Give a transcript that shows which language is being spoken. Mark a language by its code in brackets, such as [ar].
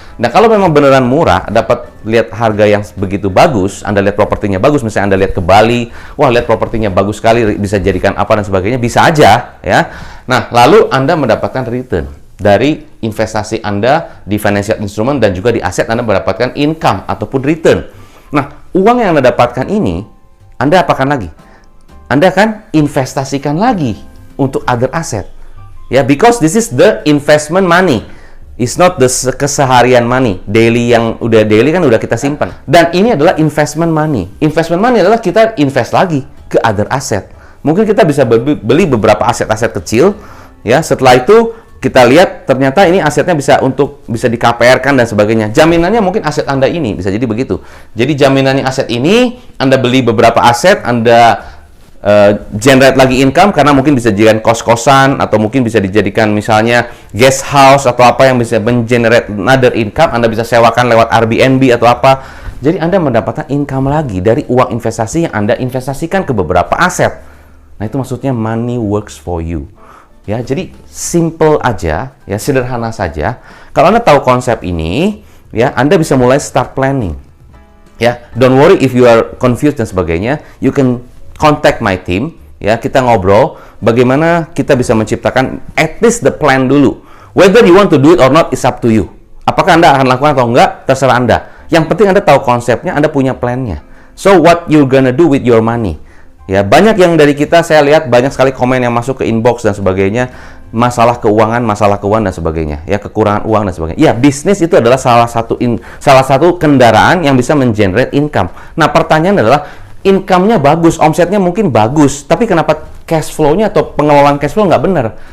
[id] Nah, kalau memang beneran murah, dapat lihat harga yang begitu bagus, Anda lihat propertinya bagus, misalnya Anda lihat ke Bali, wah lihat propertinya bagus sekali, bisa jadikan apa dan sebagainya, bisa aja, ya. Nah, lalu Anda mendapatkan return dari investasi Anda di financial instrument dan juga di aset, Anda mendapatkan income ataupun return. Nah, uang yang Anda dapatkan ini, Anda apakan lagi? Anda akan investasikan lagi untuk other asset. [en] Ya, because this is the investment money. It's not the keseharian money. [id] Daily yang udah daily kan udah kita simpan. Dan ini adalah investment money. Investment money adalah kita invest lagi ke other asset. Mungkin kita bisa beli beberapa aset-aset kecil, ya. Setelah itu kita lihat ternyata ini asetnya bisa di KPR-kan dan sebagainya. Jaminannya mungkin aset Anda ini, bisa jadi begitu. Jadi jaminannya aset ini, Anda beli beberapa aset, Anda generate lagi income karena mungkin bisa dijadikan kos-kosan atau mungkin bisa dijadikan misalnya guest house atau apa yang bisa mengenerate another income. Anda bisa sewakan lewat Airbnb atau apa. Jadi Anda mendapatkan income lagi dari uang investasi yang Anda investasikan ke beberapa aset. Nah, itu maksudnya [en] money works for you. [id] Ya, jadi simple aja, ya, sederhana saja. Kalau Anda tahu konsep ini, ya, Anda bisa mulai [en] start planning. Ya, don't worry if you are confused [id] dan sebagainya, [en] you can contact my team, ya, [id] kita ngobrol bagaimana kita bisa menciptakan [en] at least the plan dulu. Whether you want to do it or not is up to you. [id] Apakah Anda akan lakukan atau enggak, terserah Anda. Yang penting Anda tahu konsepnya, Anda punya plannya. [en] So what you gonna do with your money? [id] Ya, banyak yang dari kita saya lihat banyak sekali komen yang masuk ke inbox dan sebagainya, masalah keuangan dan sebagainya, ya, kekurangan uang dan sebagainya. Ya, bisnis itu adalah salah satu kendaraan yang bisa mengenerate income. Nah, pertanyaan adalah income-nya bagus, omsetnya mungkin bagus, tapi kenapa cash flow-nya atau pengelolaan cash flow nggak benar?